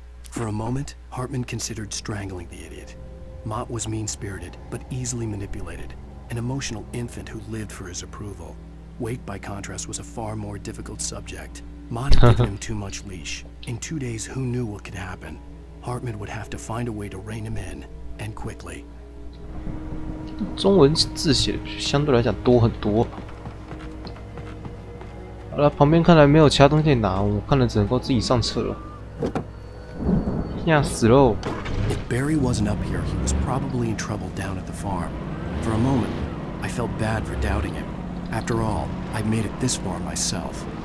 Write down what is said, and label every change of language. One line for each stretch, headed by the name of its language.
English: For a moment, Hartman considered strangling the idiot. Mott was mean-spirited, but easily manipulated. An emotional infant who lived for his approval. Wake, by contrast, was a far more difficult subject. Mott had given him too much leash. In 2 days, who knew what could happen? Hartman would have to find a way to rein him in, and quickly.
Chinese: 中文字写相对来讲多很多。好了，旁边看来没有其他东西可以拿，我看来只能够自己上车了。吓死喽！
English: If Barry wasn't up here, he was probably in trouble down at the farm. For a moment, I felt bad for doubting him. After all, I'd made it this far myself.